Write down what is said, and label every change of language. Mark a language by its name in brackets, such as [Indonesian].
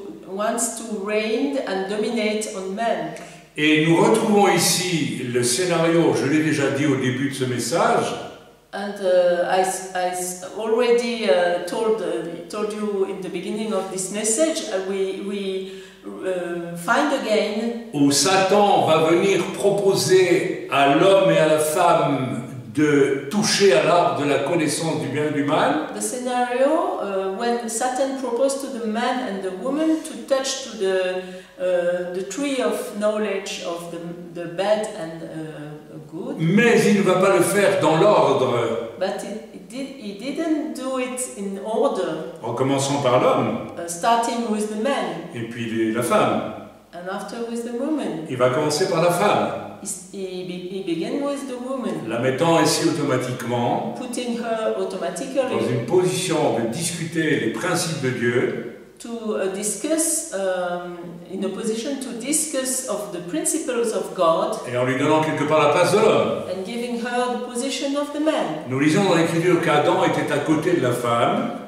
[English] wants to reign and dominate on men. [French] Et nous retrouvons ici le scénario, je l'ai déjà dit au début de ce message, [English] And I already told you in the beginning of this message, we find again [French] où Satan va venir proposer à l'homme et à la femme de toucher à l'arbre de la connaissance du bien et du mal. [English] the scenario when Satan proposed to the man and the woman to touch to the tree of knowledge of the bad and good. [French] Mais il ne va pas le faire dans l'ordre, [English] But he didn't do it in order, [French] en commençant par l'homme [English] starting with the man [French] et puis la femme. [English] and after with the woman. [French] Il va commencer par la femme, [English] He began with the woman, [French] la mettant ainsi automatiquement [English] putting her [French] dans [English] automatically [French] une position de discuter les principes de Dieu [English] to discuss, in a position to discuss of the principles of God [French] et en lui donnant quelque part la place de l'homme. [English] and giving her the position of the man. [French] Nous lisons dans l'Écriture qu'Adam était à côté de la femme.